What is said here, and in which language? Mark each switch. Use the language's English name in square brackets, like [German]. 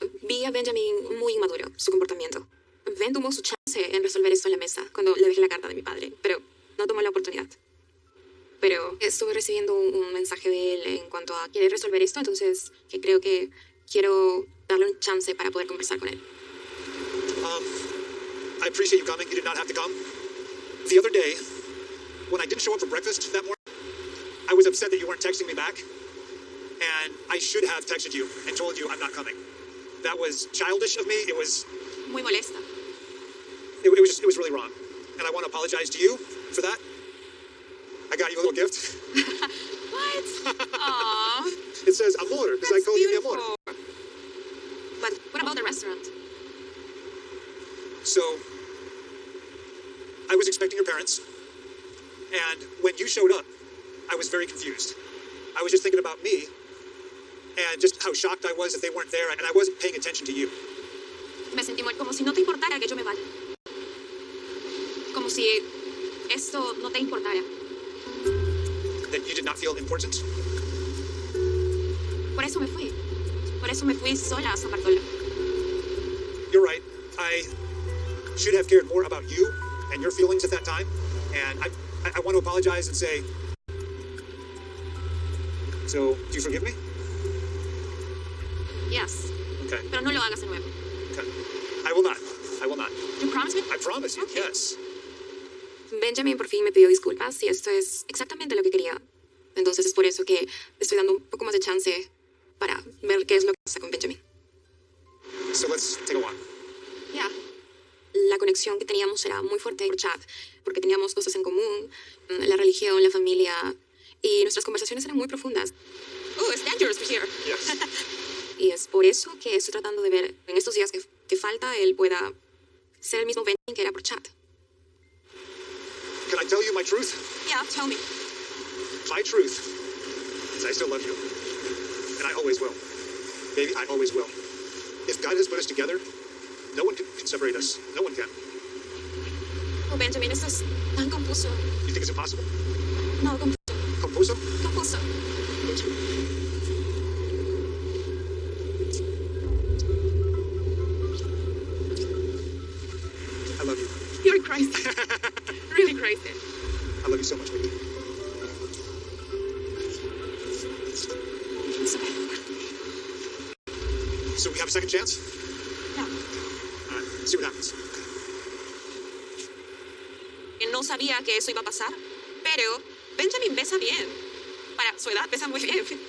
[Spanish] Vi a Benjamin muy inmaduro, su comportamiento. Ben tomó su chance en resolver esto en la mesa cuando le dejé la carta de mi padre, pero no tomó la oportunidad. Pero estuve recibiendo un mensaje de él en cuanto a quiere resolver esto, entonces que creo que quiero darle un chance para poder conversar con él. [English] I appreciate you coming. You did not have to come. The other day, when I didn't show up for breakfast that morning, I was upset that you weren't texting me back. And I should have texted you and told you I'm not coming. That was childish of me. It was [Spanish] Muy molesta. [English] it was really wrong. And I want to apologize to you for that. I got you a little gift. What? Aww. It says amor, because I call you mi amor. But what about the restaurant? So, I was expecting your parents, and when you showed up, I was very confused. I was just thinking about me, and just how shocked I was that they weren't there, and I wasn't paying attention to you. [Spanish] Me sentí como si no te importara que yo me vaya. Como si esto no te importara. [English] That you did not feel important. [Spanish] Por eso me fui. Por eso me fui sola a San Bartolo. [English] You're right. I should have cared more about you and your feelings at that time, and I want to apologize and say, so, do you forgive me? Yes. Okay. [Spanish] Pero no lo hagas de nuevo. [English] Okay. I will not. I will not. You promise me? I promise you, Okay. yes. [Spanish] Benjamin por fin me pidió disculpas y esto es exactamente lo que quería. Entonces es por eso que estoy dando un poco más de chance para ver qué es lo que pasa con Benjamin. [English] So let's take a walk. [Spanish] Ya. La conexión que teníamos era muy fuerte por chat, porque teníamos cosas en común, la religión, la familia, y nuestras conversaciones eran muy profundas. [English] Oh, it's dangerous for here. Yes. [Spanish] Y es por eso que estoy tratando de ver en estos días que falta él pueda ser el mismo Benjamin que era por chat. [English] Can I tell you my truth? Yeah, tell me. My truth is I still love you. And I always will. Baby, I always will. If God has put us together, no one can separate us. No one can. [Spanish] Oh, Benjamin, esto es tan confuso. [English] You think it's impossible? [Spanish] No, Composo? confuso. [English] I love you. You're crazy. Really crazy. I love you so much, baby. So we have a second chance? Yeah. All right, see what happens. [Spanish] No sabía que eso iba a pasar, pero Benjamin besa bien. Para su edad, besa muy bien.